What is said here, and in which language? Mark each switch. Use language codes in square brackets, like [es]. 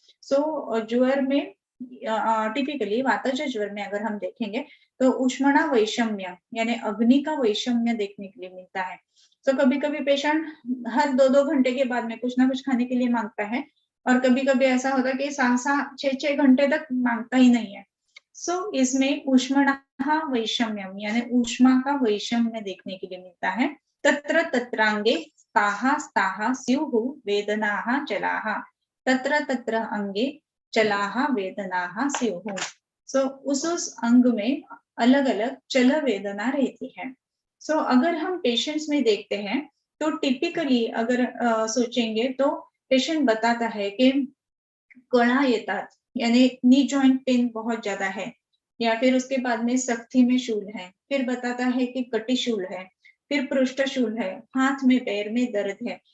[hi] सो ज्वर में टिपिकली वातज ज्वर में अगर हम देखेंगे तो ऊष्मणा वैषम्य यानी अग्नि का वैषम्य देखने के लिए मिलता है। तो कभी कभी पेशेंट हर 2-2 घंटे के बाद में कुछ ना कुछ खाने के लिए मांगता है और कभी कभी ऐसा होता है कि 6-6 घंटे तक मांगता ही नहीं है। सो इसमें ऊष्मणा वैषम्यम यानी ऊष्मा का वैषम्य देखने के लिए मिलता है। [sa] तत्र तत्रांगे स्ताहा स्ताहा स्युः वेदनाः चलाः, तत्र तत्र अंगे चलाः वेदनाः स्युः। [hi] सो उस अंग में अलग अलग चल वेदना रहती है। सो अगर हम पेशेंट्स में देखते हैं तो टिपिकली अगर सोचेंगे तो पेशेंट बताता है कि [mr] कणा येतात [hi] यानी नी जॉइंट पेन बहुत ज्यादा है, या फिर उसके बाद में सख्ती में शूल है, फिर बताता है कि कटी शूल है, फिर पृष्ठ शूल है, हाथ में पैर में दर्द है।